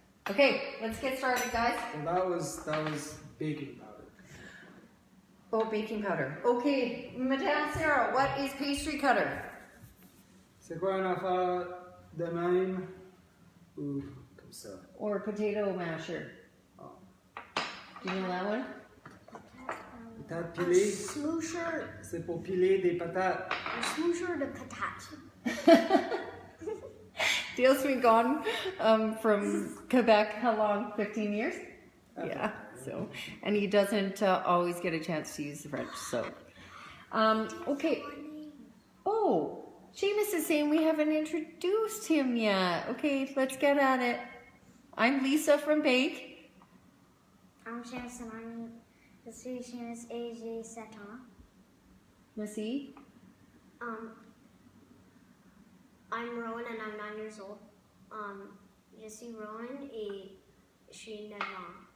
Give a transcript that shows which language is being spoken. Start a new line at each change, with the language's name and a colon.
English: Okay, let's get started, guys. Well, that was baking powder. Oh, baking powder. Okay, Madame Sarah, what is pastry cutter?
French: C'est quoi une affaire de même ou comme ça?
English: Or potato masher. Oh. Do you know that one?
French: Patate pilée.
English: Smoosher.
French: C'est pour piler des patates.
English: A smoosher
French: de patate.
English: Dale's been gone from Quebec, how long? 15 years? Yeah, so, and he doesn't always get a chance to use the French, so. Okay. Oh, Seamus is saying we haven't introduced him yet. Okay, let's get at it. I'm Lisa from Bake. I'm Seamus and
French: je suis Seamus et j'ai 7 ans.
English: Missy? I'm Rowan and I'm 9 years old.
French: Je suis Rowan et je suis 9 ans.